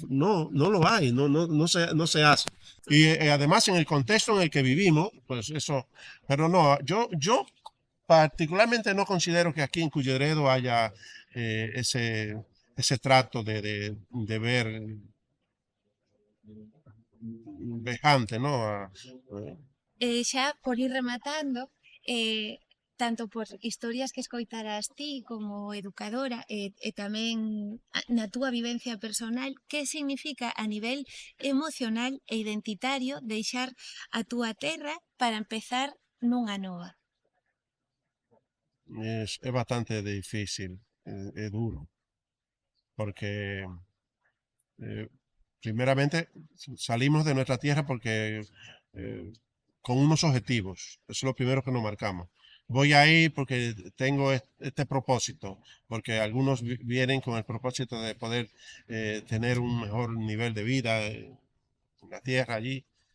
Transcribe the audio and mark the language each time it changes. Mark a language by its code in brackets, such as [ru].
[es] No, no lo hay, no se hace. Y además en el contexto en el que vivimos, pues eso, pero no, yo particularmente no considero que aquí en Culleredo haya ese trato de ver vejante, ¿no? [gl] Xa por ir rematando, tanto por historias que escoitarás ti como educadora e tamén na túa vivencia personal, que significa a nivel emocional e identitario deixar a túa terra para empezar nunha nova? [es] Es bastante difícil, es duro, porque eh, primeramente salimos de nuestra tierra porque con unos objetivos, eso es lo primero que nos marcamos. Voy a ir porque tengo este propósito, porque algunos vienen con el propósito de poder tener un mejor nivel de vida en la tierra allí.